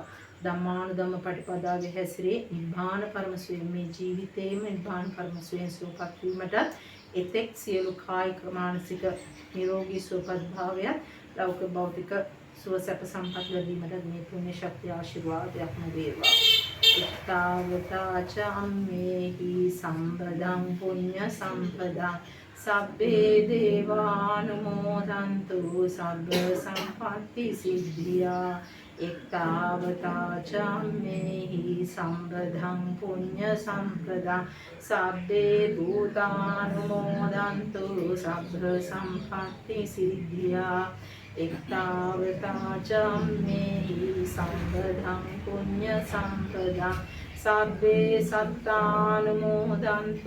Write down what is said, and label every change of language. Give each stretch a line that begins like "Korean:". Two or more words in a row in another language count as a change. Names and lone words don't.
Sinhala: ධම්මානුධම්ම පටිපදාවේ හැසිරේ නිබ්බාන පරමසුවෙන් මේ ජීවිතේම නිබ්බාන පරමසුවෙන් සුවපත් වීමට එතෙක් සියලු කායික මානසික නිරෝගී සුවපත් භාවයත් ලෞකික භෞතික සුව සැප සම්පත් ලැබීමට මේ පුණ්‍ය ශක්තිය ආශිර්වාදයක්ම වේවා.
Pali: එක්තාවතා අම්මේහි සම්පදං පුඤ්ඤ සම්පදං සබ්බේ දේවානුමෝදන්තු සබ්බ සම්පත්ති සිද්ධියා එක්තාවතා චම්මේහි සම්පදං පුඤ්ඤ සම්පදං සබ්බේ භූතානුමෝදන්තු සබ්බ සම්පත්ති සිද්ධියා එක්තාවතා චම්මේහි සම්පදං පුඤ්ඤ සම්පදං සබ්බේ සත්තානුමෝදන්තු